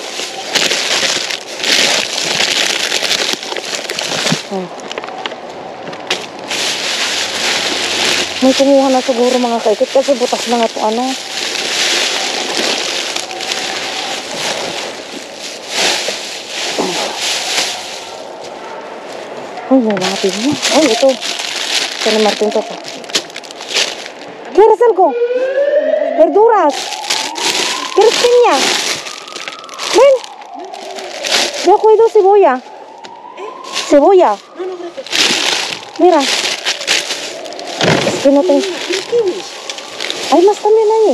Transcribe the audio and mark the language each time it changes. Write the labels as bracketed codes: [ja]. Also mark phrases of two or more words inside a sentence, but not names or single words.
[tl] May kumuha na siguro mga kaikit kasi butas na nga ito ano. Ay, may mga pinya. Ay, ito. Ito ni Martin to pa. [es] ¿Quieres algo? Verduras. ¿Quieres piña? Ven. Yo cuido cebolla. Cebolla. Mira. Es que no tengo. Hay más también ahí.